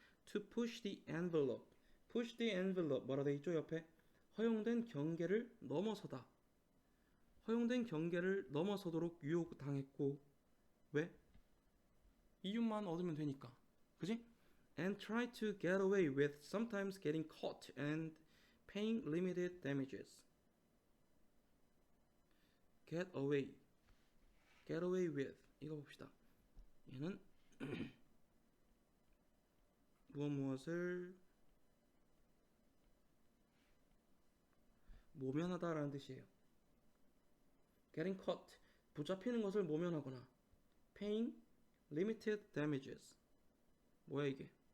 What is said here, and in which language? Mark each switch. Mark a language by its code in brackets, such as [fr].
[en] To push the envelope. push the envelope [ko] 뭐라 돼 있죠 옆에? 허용된 경계를 넘어서다. 허용된 경계를 넘어서도록 유혹당했고, 왜? 이윤만 얻으면 되니까. 그지? [en] And try to get away with sometimes getting caught and paying limited damages. [ko] get away with 이거 봅시다. 얘는 무엇을 모면하다라는 뜻이에요. [en] getting caught, [ko] 붙잡히는 것을 모면하거나, [en] paying limited damages, [ko] 뭐야 이게?